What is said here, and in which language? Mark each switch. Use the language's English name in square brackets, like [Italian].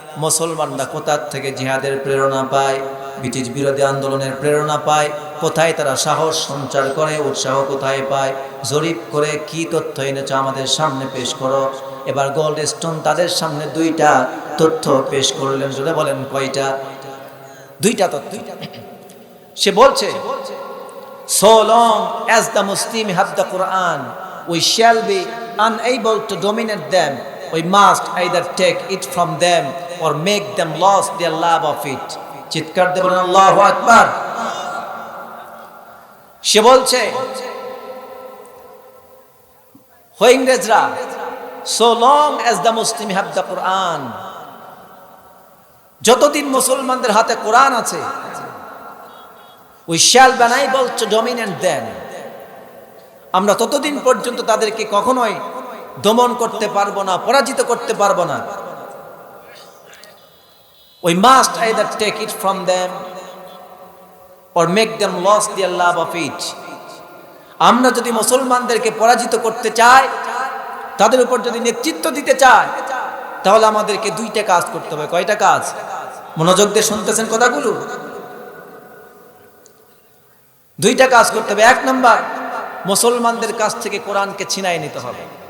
[Bangla] মুসলমানরা কোথা থেকে জিহাদের প্রেরণা পায়, ব্রিটিশ বিরোধী আন্দোলনের প্রেরণা পায়, কোথায় তারা সাহস সঞ্চার করে, উৎসাহ কোথায় পায়, জরিপ করে কি তথ্য এনেছো আমাদের সামনে পেশ করো। এবার গোল্ডস্টোন তাদের সামনে 2টা তথ্য পেশ করলেন। যদি বলেন কয়টা? 2টা তথ্য। সে বলছে, [English] so long as the Muslim have the Quran, we shall be unable to dominate them. We must either take it from them or make them lose their love of it. [Bangla] চিৎকার দিয়ে বলেন আল্লাহু আকবার। সে বলছে, ইংরেজরা, [English] so long as the Muslim have the Quran, [Bangla] যতদিন মুসলমানদের হাতে কোরআন আছে, [English] we shall be unable to dominate them, [Bangla] আমরা ততদিন পর্যন্ত তাদেরকে কখনোই দমন করতে পারবো না, পরাজিত করতে পারবো না। [English] We must either take it from them or make them lose their love of it. [Bangla] আমরা যদি মুসলমানদেরকে পরাজিত করতে চাই, তাদের উপর যদি নেতৃত্ব দিতে চাই, তাহলে আমাদেরকে 2টা কাজ করতে হবে। কয়টা কাজ? মনোযোগ দিয়ে শুনতেছেন কথাগুলো? 2টা কাজ করতে হবে। 1 নাম্বার, মুসলমানদের কাছ থেকে কোরআনকে ছিনাই নিতে হবে।